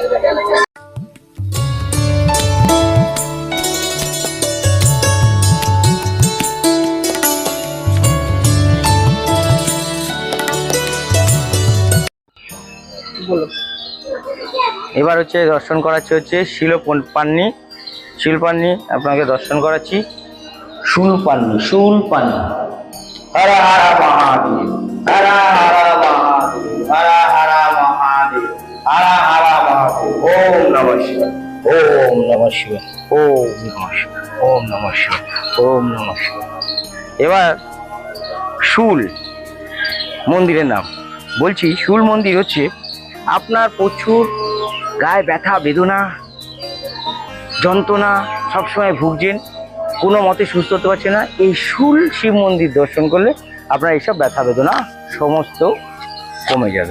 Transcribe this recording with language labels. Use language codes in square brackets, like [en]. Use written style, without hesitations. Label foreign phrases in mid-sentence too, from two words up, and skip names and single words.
[bn] এবার হচ্ছে দর্শন করাচ্ছি হচ্ছে শিলপান্নি আপনাকে দর্শন করাচ্ছি। [sa] শুলপান্নি হরা হরা মহাদেব, হরা হরা মহাদেব, হরা হরা মহাদেব, হরা হরা মহাদেব। ওম নমঃ শিবায়, ওম নমঃ শিবায়, ওম নমঃ শিবায়, ওম নমঃ শিবায়, ওম নমঃ শিবায়। [bn] এবার শুল মন্দিরের নাম। বলছি শুল মন্দির হচ্ছে আপনার প্রচুর গায়ে ব্যথা বেদনা যন্ত্রণা সবসময় ভুগছেন, কোনো মতে সুস্থ হতে পারছে না, এই শুল শিব মন্দির দর্শন করলে আপনার এইসব ব্যথা বেদনা সমস্ত কমে যাবে।